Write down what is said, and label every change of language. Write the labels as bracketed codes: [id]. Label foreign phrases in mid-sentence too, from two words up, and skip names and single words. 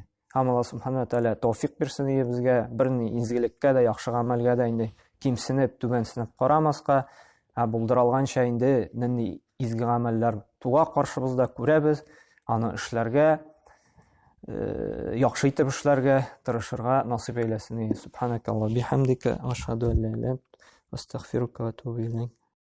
[tt] Һәм Аллаһ Субхаһу Тәгалә тәүфик бирсен безгә, берни изгелеккә дә, яхшы гамәлгә дә инде кимсенеп, түбәнсенеп карамаска, булдыралганча инде нинди изге гамәлләр туга каршыбызда күрәбез, аны эшләргә, яхшы итеп эшләргә тырышырга насыйп әйләсен. [ar] سبحانك اللهم وبحمدك أشهد أن لا إله إلا أنت أستغفرك وأتوب إليك.